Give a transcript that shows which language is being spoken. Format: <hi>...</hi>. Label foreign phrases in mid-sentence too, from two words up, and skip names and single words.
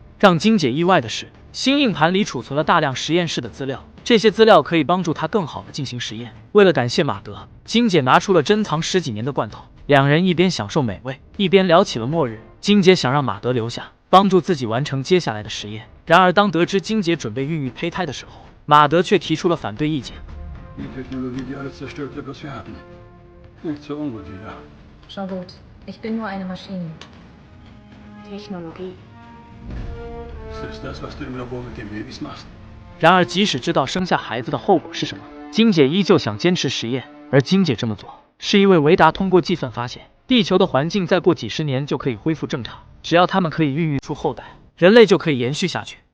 <zh>让金姐意外的是，新硬盘里储存了大量实验室的资料，这些资料可以帮助她更好的进行实验。为了感谢马德，金姐拿出了珍藏10几年的罐头，两人一边享受美味，一边聊起了末日。金姐想让马德留下，帮助自己完成接下来的实验。然而当得知金姐准备孕育胚胎的时候，马德却提出了反对意见。</zh> <de>Schon gut. Ich bin nur eine Maschine. Technologie.</de> <zh>然而即使知道生下孩子的后果是什么，金姐依旧想坚持实验。而金姐这么做，是因为维达通过计算发现，地球的环境再过几十年就可以恢复正常，只要他们可以孕育出后代，人类就可以延续下去。</zh>